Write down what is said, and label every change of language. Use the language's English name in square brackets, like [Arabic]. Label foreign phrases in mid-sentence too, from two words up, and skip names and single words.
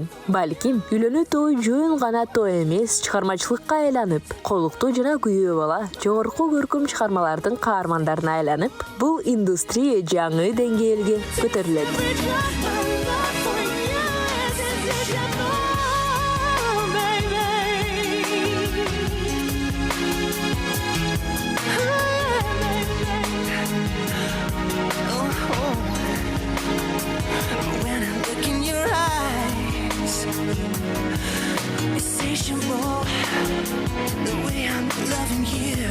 [Kyrgyz] Балким, үйлөнүү той жөн гана той эмес, чыгармачылыкка айланып, колуктуу жана күйөө бала жогорку көркөм чыгармалардын каармандарына айланып, бул индустрия жаңы деңгээлге көтөрүлөт. [English] When I look in your eyes, insatiable, the way I'm loving you.